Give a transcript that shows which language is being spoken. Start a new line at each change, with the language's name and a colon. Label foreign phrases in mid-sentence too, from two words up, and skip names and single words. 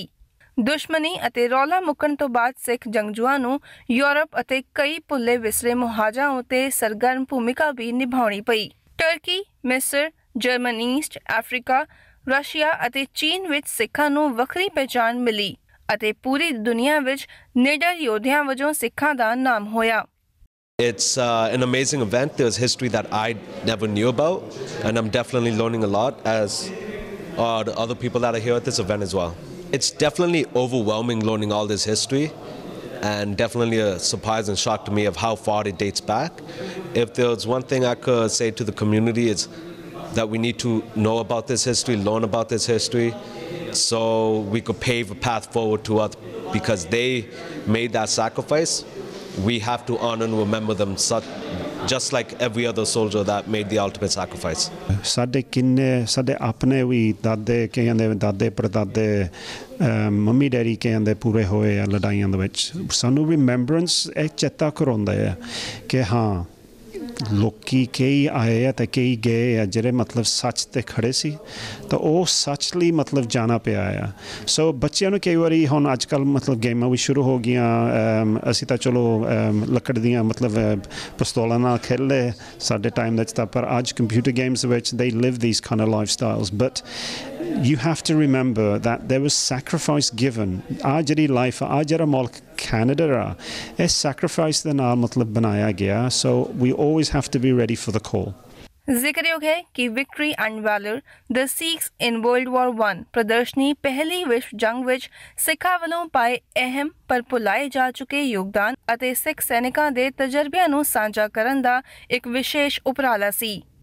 Punjabi: ਦੁਸ਼ਮਣੀ ਅਤੇ ਰੌਲਾ ਮੁੱਕਣ ਤੋਂ ਬਾਅਦ ਸਿੱਖ ਜੰਗਜੂਆਂ ਨੂੰ ਯੂਰਪ ਅਤੇ ਕਈ ਭੁੱਲੇ ਵਿਸਰੇ ਮੁਹਾਜਾਂ ਉੱਤੇ ਸਰਗਰਮ ਭੂਮਿਕਾ ਵੀ ਨਿਭਾਉਣੀ ਪਈ। ਟਰਕੀ, ਮਿਸਰ, ਜਰਮਨੀ, ਈਸਟ ਅਫਰੀਕਾ, ਰਸ਼ੀਆ ਅਤੇ ਚੀਨ ਵਿੱਚ ਸਿੱਖਾਂ ਨੂੰ ਵੱਖਰੀ ਪਹਿਚਾਣ ਮਿਲੀ ਅਤੇ ਪੂਰੀ ਦੁਨੀਆ ਵਿੱਚ ਨਿਡਰ ਯੋਧਿਆਂ ਵਜੋਂ ਸਿੱਖਾਂ ਦਾ ਨਾਮ ਹੋਇਆ।
English: It's an amazing event. There's history that I never knew about, and I'm definitely learning a lot, as are the other people that are here at this event as well. It's definitely overwhelming learning all this history, and definitely a surprise and shock to me of how far it dates back. If there's one thing I could say to the community, it's that we need to know about this history, learn about this history, so we could pave a path forward to us, because they made that sacrifice. We have to honor and remember them, just like every other soldier that made the ultimate sacrifice.
Punjabi: ਸਾਡੇ ਆਪਣੇ ਵੀ ਦਾਦੇ, ਕਈਆਂ ਦੇ ਦਾਦੇ ਪੜਦਾਦੇ,
English: mummy daddy
Punjabi: ਕਈਆਂ ਦੇ ਪੂਰੇ ਹੋਏ ਆ ਲੜਾਈਆਂ ਦੇ ਵਿੱਚ। ਸਾਨੂੰ ਰਿਮੈਂਬਰੈਂਸ ਇਹ ਚੇਤਾ ਕਰਾਉਂਦਾ ਹੈ ਕਿ ਹਾਂ ਲੋਕੀ ਕਈ ਆਏ ਆ ਅਤੇ ਕਈ ਗਏ ਆ ਜਿਹੜੇ ਮਤਲਬ ਸੱਚ 'ਤੇ ਖੜ੍ਹੇ ਸੀ, ਤਾਂ ਉਹ ਸੱਚ ਲਈ ਮਤਲਬ ਜਾਣਾ ਪਿਆ ਆ। ਸੋ ਬੱਚਿਆਂ ਨੂੰ ਕਈ ਵਾਰੀ ਹੁਣ ਅੱਜ ਕੱਲ੍ਹ ਮਤਲਬ ਗੇਮਾਂ ਵੀ ਸ਼ੁਰੂ ਹੋ ਗਈਆਂ। ਅਸੀਂ ਤਾਂ ਚਲੋ ਲੱਕੜ ਦੀਆਂ ਮਤਲਬ ਪਿਸਤੌਲਾਂ ਨਾਲ ਖੇਲੇ ਸਾਡੇ ਟਾਈਮ ਦੇ ਵਿੱਚ, ਤਾਂ ਪਰ ਅੱਜ
English: computer games
Punjabi: ਵਿੱਚ
English: they live these kind of lifestyles. But you have to remember that there was sacrifice given.
Punjabi: ਆ ਜਿਹੜੀ ਲਾਈਫ ਆ, ਜਿਹੜਾ ਮੁਲਕ ਕੈਨੇਡਾ ਆ, ਇਹ ਸੈਕਰੀਫਾਈਸ ਦੇ ਨਾਲ ਮਤਲਬ ਬਣਾਇਆ ਗਿਆ।
English: ਸੋ we always have to be ready for the call.
Punjabi: ਜ਼ਿਕਰਯੋਗ ਹੈ ਕਿ ਵਿਕਟਰੀ ਐਂਡ ਵੈਲਰ ਦ ਸਿੱਖਸ ਇਨ ਵਰਲਡ ਵਾਰ 1 ਪ੍ਰਦਰਸ਼ਨੀ ਪਹਿਲੀ ਵਿਸ਼ਵ ਜੰਗ ਵਿੱਚ ਸਿੱਖਾਂ ਵੱਲੋਂ ਪਾਏ ਅਹਿਮ ਪਰ ਭੁਲਾਏ ਜਾ ਚੁੱਕੇ ਯੋਗਦਾਨ ਅਤੇ ਸਿੱਖ ਸੈਨਿਕਾਂ ਦੇ ਤਜਰਬਿਆਂ ਨੂੰ ਸਾਂਝਾ ਕਰਨ ਦਾ ਇੱਕ ਵਿਸ਼ੇਸ਼ ਉਪਰਾਲਾ ਸੀ।